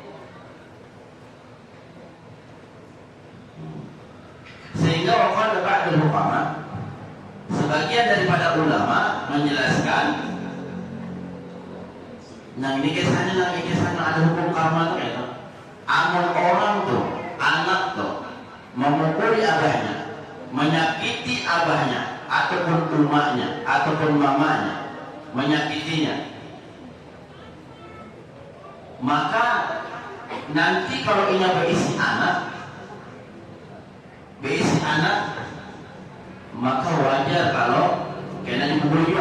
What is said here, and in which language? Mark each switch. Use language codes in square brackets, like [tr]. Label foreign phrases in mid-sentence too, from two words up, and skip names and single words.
[bjn] Sehingga [ar] وقال بعض العلماء, [bjn] sebagian daripada ulama menjelaskan, ini kisahnya ada hukum karma tuh ya. Amun orang tuh, anak tuh memukuli abahnya, menyakiti abahnya ataupun umaknya ataupun mamanya, menyakitinya, maka nanti kalau ini berisi anak maka wajar kalau kena dipukul juga.